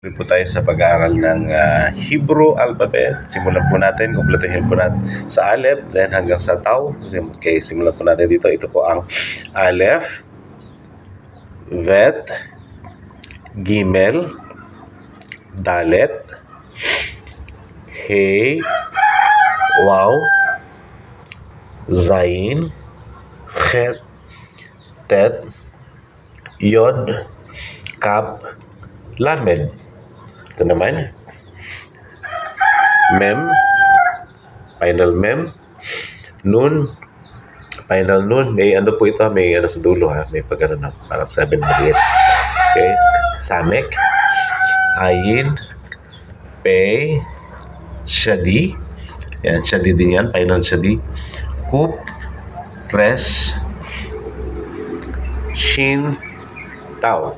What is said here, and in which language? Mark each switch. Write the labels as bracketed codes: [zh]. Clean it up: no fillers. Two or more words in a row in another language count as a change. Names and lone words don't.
[tl] Po tayo sa pag-aaral ng Hebrew alphabet. Simulan po natin, kumpletuhin po natin sa Aleph, then hanggang sa Tau. Okay, simulan po natin dito. Ito po ang Aleph, Bet, Gimel, Dalet, He, Waw, Zayin, Chet, Tet, Yod, Kaf, Lamed. Ito naman, Mem, final Mem, Nun, final Nun. May ano po ito, may ano sa dulo ha, may pag ano na, parang 7 maliit. Okay, Samek, Ayin, Pe, Shadi, yan, Shadi din yan, final Shadi, Kup, Res, Shin, Tau.